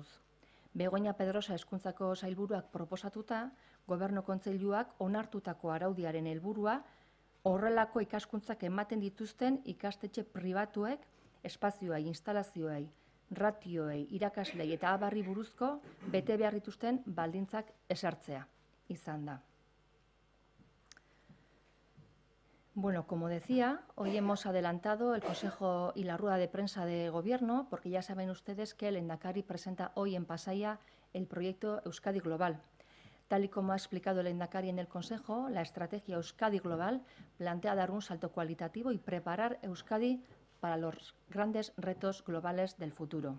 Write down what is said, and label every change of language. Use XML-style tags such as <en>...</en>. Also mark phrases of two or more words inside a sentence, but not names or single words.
<eu>Begoña Pedrosa Hezkuntzako sailburuak proposatuta, Gobernu Kontseiluak onartutako araudiaren helburua horrelako ikaskuntzak ematen dituzten ikastetxe pribatuek espazioei, instalazioei, ratioei, irakaslei eta abarri buruzko bete behar dituzten baldintzak ezartzea izan da.</eu> <es>Bueno, como decía, hoy hemos adelantado el Consejo y la rueda de prensa de Gobierno, porque ya saben ustedes que el Lehendakari presenta hoy en Pasaia el proyecto Euskadi Global. Tal y como ha explicado el Lehendakari en el Consejo, la estrategia Euskadi Global plantea dar un salto cualitativo y preparar Euskadi para los grandes retos globales del futuro.</es>